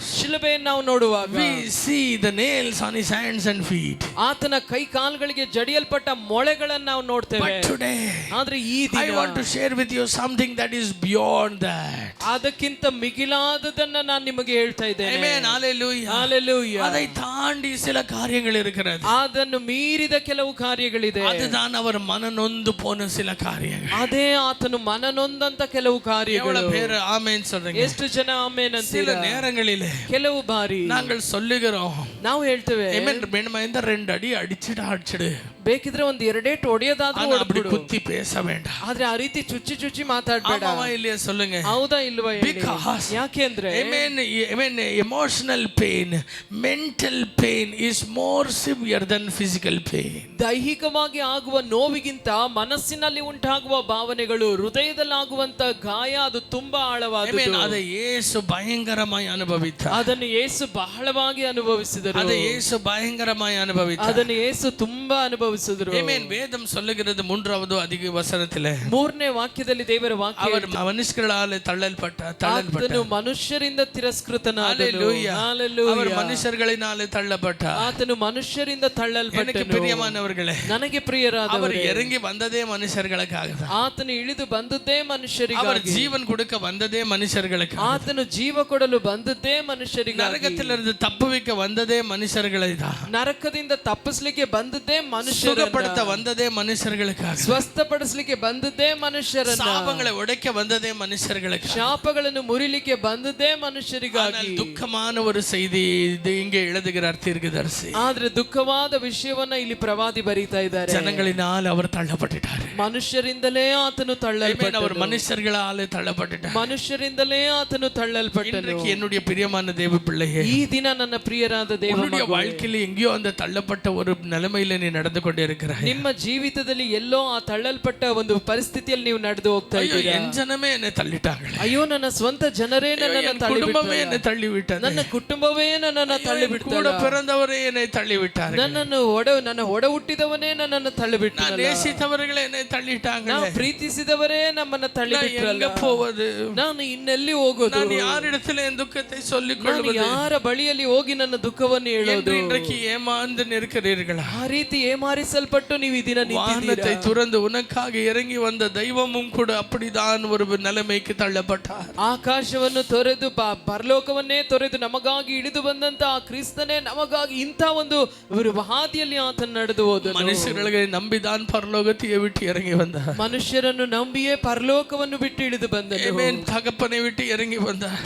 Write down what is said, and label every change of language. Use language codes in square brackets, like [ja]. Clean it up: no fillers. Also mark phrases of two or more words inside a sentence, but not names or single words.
[kn] ಶಿಲುಬೆಯನ್ನು ನಾವು ನೋಡುವಾಗ [en] we see the nails on his hands and feet. [kn] ಆತನ ಕೈ ಕಾಲುಗಳಿಗೆ ಜಡಿಯಲ್ಪಟ್ಟ ಮೊಳೆಗಳನ್ನು ನಾವು ನೋಡ್ತೇವೆ. [en] But today, [kn] ಆದ್ರೆ ಈ ದಿನ [en] I want to share with you something that is beyond that. [kn] ಅದಕ್ಕಿಂತ ಮಿಗಿಲಾದದನ್ನ ನಾನು ನಿಮಗೆ ಹೇಳ್ತಾ ಇದ್ದೇನೆ. [en] Amen. Hallelujah. Hallelujah. [ta] அதை தாண்டி சில காரியங்கள் இருக்கிறது. [kn] ಅದನ್ನು ಮೀರಿದ ಕೆಲವು ಕಾರ್ಯಗಳಿದೆ. [ta] அதுதான் அவர் மனநொந்து போன சில காரியங்கள். [kn] ಅದೇ ಆತನು ಮನನೊಂದಂತ ಕೆಲವು ಕಾರ್ಯಗಳು. [ta] எவ்வளவு பேர் ஆமென் சொல்றீங்க? [kn] ಎಷ್ಟು ಜನ ಆಮೆನ್ [ta] சில [kn] ಅಂತೀರಾ? [ta] நேரங்களிலே [kn] ಕೆಲವು ಬಾರಿ [ta] நாங்கள் சொல்லுகிறோம், [kn] ನಾವು ಹೇಳ್ತೇವೆ, [ta] amen, இந்த 2 அடி அடிச்சிடு, [kn] ಬೇಕಿದ್ರೆ ಒಂದು ಎರಡೇಟ್ ಹೊಡೆಯೋದಾದ್ರೂ [ta] அப்படி [kn] ಹೊಡೆದ್ಬಿಡು, [ta] குத்தி பேச வேண்டாம். [kn] ಆದ್ರೆ ಆ ರೀತಿ ಚುಚ್ಚಿ ಮಾತಾಡ್ಬೇಡ. [ta] ஆமாவா இல்லையா சொல்லுங்க? [kn] ಹೌದಾ ಇಲ್ವಾ ಹೇಳಿ? [en] Because, [kn] ಯಾಕೆ ಅಂದ್ರೆ [en] amen, emotional pain, mental pain is more severe than physical pain. [kn] ದೈಹಿಕವಾಗಿ ಆಗುವ ನೋವಿಗಿಂತ ಮನಸ್ಸಿನಲ್ಲಿ ಉಂಟಾಗುವ ಭಾವನೆಗಳು, ಹೃದಯದಲ್ಲಿ ಆಗುವಂತ ಗಾಯ, ಅದು ತುಂಬಾ ಆಳವಾದದ್ದು. [ta] அதை இயேசு பயங்கரமாய் அனுபவித்தார். [kn] ಅದನ್ನು ಯೇಸು ಬಹಳವಾಗಿ ಅನುಭವಿಸಿದರು. [ta] அதை இயேசு பயங்கரமாய் அனுபவித்தார். [kn] ಅದನ್ನು ಯೇಸು ತುಂಬಾ ಅನುಭವಿಸಿದರು. [ta] ಆಮೆನ್. ವೇದಂ சொல்லுகிறது 3வது அதிக வசனத்திலே, [kn] 3ನೇ ವಾಕ್ಯದಲ್ಲಿ ದೇವರ ವಾಕ್ಯ, [ta] அவர் மனுஷர்களால் தள்ளப்பட்டார். [kn] ಮನುಷ್ಯರಿಂದ ತಿರಸ್ಕೃತನಾದನು. [en] Hallelujah. Hallelujah. [ta] அவர் மனுஷர்களினாலே தள்ளப்பட்டார். [kn] ಆತನು ಮನುಷ್ಯರಿಂದ [ta] எனக்கு [kn] ತಳ್ಳಲ್ಪಟ್ಟನು. [ta] பிரியமானவர்களே, [kn] ನನಗೆ [ta] அவர் [kn] ಪ್ರಿಯರಾದವರೇ, [ta] இறங்கி வந்ததே மனுஷர்களுக்காக தான். [kn] ಆತನು ಇಳಿದು ಬಂದದ್ದೇ [ta] அவர் [kn] ಮನುಷ್ಯರಿಗಾಗಿ. [ta] ஜீவன் கொடுக்க வந்ததே மனுஷர்களுக்காக. [kn] ಆತನು ಜೀವ ಕೊಡಲು ಬಂದದ್ದೇ ಮನುಷ್ಯರಿಗಾಗಿ. [ta] நரகத்திலிருந்து தப்புவிக்க வந்ததே மனுஷர்களை தான். [kn] ನರಕದಿಂದ ತಪ್ಪಿಸಲಿಕ್ಕೆ ಬಂದದ್ದೇ ಮನುಷ್ಯರಿಗಾಗಿ. [ta] சுகப்படுத்த வந்ததே மனுஷர்களுக்காக, [kn] ಸ್ವಸ್ಥಪಡಿಸಲಿಕ್ಕೆ ಬಂದದ್ದೇ ಮನುಷ್ಯರನ್ನ, [ta] சாபங்களை உடைக்க வந்ததே மனுஷர்களுக்கு, [kn] ಶಾಪಗಳನ್ನು ಮುರಿಲಿಕ್ಕೆ ಬಂದದ್ದೇ ಮನುಷ್ಯರಿಗಾಗಿ. [ta] துக்கமான ஒரு செய்தி இது இங்கே எழுதுகிறார் தீர்க்கதரிசி. [kn] ಆದ್ರೆ ದುಃಖವಾದ ವಿಷಯವನ್ನ ಇಲ್ಲಿ ಪ್ರವಾದಿ ಬರೀತಾ ಇದ್ದಾರೆ. [ta] ஜனங்களினால் அவர் தள்ளப்பட்டார், [kn] ಮನುಷ್ಯರಿಂದಲೇ ಆತನು ತಳ್ಳಲ್ಪಟ್ಟನು, [ta] அவர் மனுஷர்களாலே தள்ளப்பட்டார், [kn] ಮನುಷ್ಯರಿಂದಲೇ ಆತನು ತಳ್ಳಲ್ಪಟ್ಟನು. [ta] என்னுடைய பிரியமான தேவ பிள்ளையே, [kn] ಈ ದಿನ ನನ್ನ ಪ್ರಿಯರಾದ ದೇವರ [ta] வாழ்க்கையில் எங்கேயோ அந்த தள்ளப்பட்ட ஒரு நிலைமையில நீ நடந்து கொண்டே இருக்கிறாய். [kn] ನಿಮ್ಮ ಜೀವಿತದಲ್ಲಿ ಎಲ್ಲೋ ಆ ತಳ್ಳಲ್ಪಟ್ಟ ಒಂದು ಪರಿಸ್ಥಿತಿಯಲ್ಲಿ ನೀವು ನಡೆದು ಹೋಗ್ತಾ ಇದ್ದೀರಾ. [ta] என் ஜனமே என்னை தள்ளிட்டாங்க, [kn] ಅಯ್ಯೋ ನನ್ನ ಸ್ವಂತ ಜನರೇ ನನ್ನನ್ನು [ta] குடும்பமே என்னை தள்ளிவிட்டது, [kn] ನನ್ನ ಕುಟುಂಬವೇ ನನ್ನನ್ನು ತಳ್ಳಿಬಿಟ್ಟರು, [ta] கூட பிறந்தவரே என்னை தள்ளிவிட்டார்கள், [kn] ನನ್ನ ಒಡ ಹುಟ್ಟಿದವನೇ ನನ್ನನ್ನು ತಳ್ಳಿಬಿಟ್ಟ, [ta] நேசித்தவர்களே என்னை தள்ளிட்டாங்க, [kn] ನಾವು ಪ್ರೀತಿಸಿದವರೇ ನಮ್ಮನ್ನ ತಳ್ಳಿಬಿಟ್ರಲ್ಲ. [ta] போவது [kn] ನಾನು ಇನ್ನೆಲ್ಲಿ ಹೋಗೋದು, [ta] நான் யாரிடத்தில் என் துக்கத்தை சொல்லிக் கொள்வது, [kn] ಯಾರ ಬಳಿಯಲ್ಲಿ ಹೋಗಿ ನನ್ನ ದುಃಖವನ್ನು ಹೇಳೋದು. [ta] இன்றைக்கு ஏமாந்து நிற்கிறீர்களா? [kn] ಆ ರೀತಿ ಏಮಾರಿಸಲ್ಪಟ್ಟು ನೀವು ಈ ದಿನ [ta] வானத்தை துறந்து உனக்காக இறங்கி வந்த தெய்வமும் கூட அப்படிதான் ஒரு நிலைமைக்கு தள்ளப்பட்டார். [kn] ಆಕಾಶವನ್ನು ತೊರೆದು ಪರಲೋಕವನ್ನೇ ತೊರೆದು ನಮಗಾಗಿ ಇಳಿದು ಬಂದಂತ ಆ ಕ್ರಿಸ್ತನೇ ನಮಗಾಗಿ ಇಂಥ ಒಂದು ಹಾದಿಯಲ್ಲಿ ಆತನು ನಡೆದು ಹೋದನು. ಮನುಷ್ಯರಿಗೆ ನಂಬಿದಾನ್ [ta] ಪರಲೋಕத்தை விட்டு இறங்கி வந்தார், [kn] ಮನುಷ್ಯರನ್ನು ನಂಬಿಯೇ ಪರಲೋಕವನ್ನು ಬಿಟ್ಟು ಇಳಿದು ಬಂದನು. [ta] தகப்பனை விட்டு இறங்கி வந்தார்,